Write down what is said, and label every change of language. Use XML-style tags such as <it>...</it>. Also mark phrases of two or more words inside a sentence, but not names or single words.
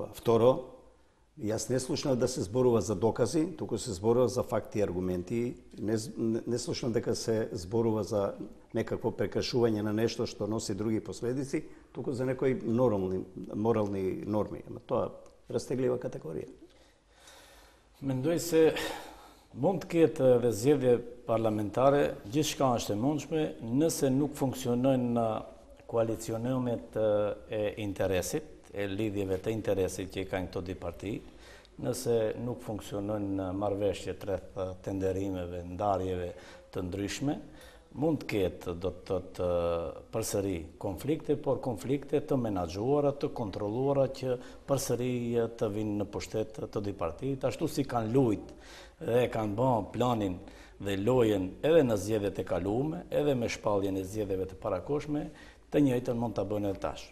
<mk>Второ, јас не слушнав да се зборува за докази, туку се зборува за факти и аргументи. Не слушнав дека се зборува за некакво прекршување на нешто што носи други последици, туку за некои морални норми. Ама тоа растеглива категорија.</mk> <sq>Mendoj se mund të ketë edhe zgjedhje parlamentare, gjithçka është e mundshme nëse nuk funksionojnë koalicionimet e interesit, e lidhjeve të interesit që i kanë këto dy parti, nëse nuk funksionojnë marrëveshjet rreth tenderimeve, ndarjeve të ndryshme, mund të ketë do të përsëri konflikte, por konflikte të menaxhuara, të kontrolluara që përsëri të vinë në pushtet të dy partitë, ashtu si kanë luajtur dhe kanë bën planin dhe lojën edhe në zgjedhjet e kaluara, edhe me shpalljen e zgjedhjeve të parakohshme, të njëjtën mund ta bëjnë edhe tash.</sq>